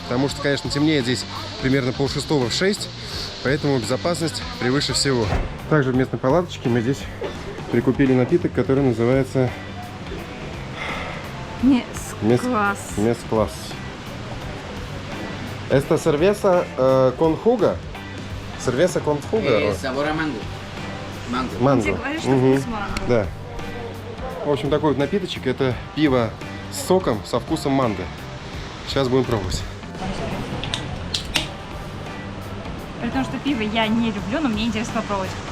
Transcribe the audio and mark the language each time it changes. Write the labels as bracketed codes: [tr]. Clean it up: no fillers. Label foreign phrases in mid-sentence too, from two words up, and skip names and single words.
[ru] Потому что, конечно, темнеет здесь примерно 5:30 в 6, поэтому безопасность превыше всего. Также в местной палаточке мы здесь прикупили напиток, который называется Класс. [es] Mezclas. Это cerveza con jugo? Cerveza con jugo? Sabor a mango. [ru] Манго. Ты говоришь, что Мгм. вкус манго. Да. В общем, такой вот напиточек. Это пиво с соком со вкусом манго. Сейчас будем пробовать. При том, что пиво я не люблю, но мне интересно попробовать.